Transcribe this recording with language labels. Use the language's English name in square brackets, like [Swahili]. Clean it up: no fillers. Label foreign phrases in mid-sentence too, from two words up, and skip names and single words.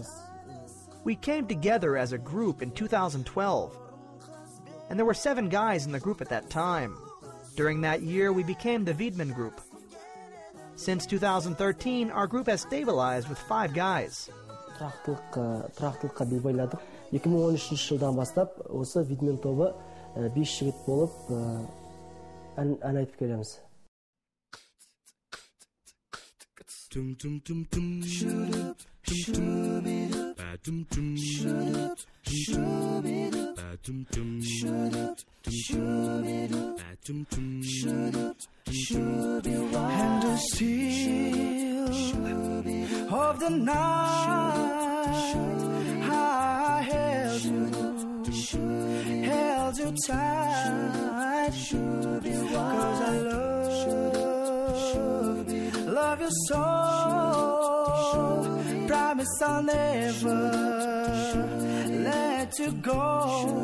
[English] We came together as a group in 2012, and there were 7 guys in the group at that time. During that year, we became the Vidmen group. Since 2013, our group has stabilized with 5 guys. [Kazakh] Тұрақтылыққа бел байладық. 2013 жылдан бастап осы Vidmen тобы 5 жігіт болып ән айтып келеміз. [English] Tum tum tum tum shoot shoot tum tum shoot shoot tum tum shoot tum tum shoot and the seal of the night I held you tight 'cause I love you so, promise I'll never let you go.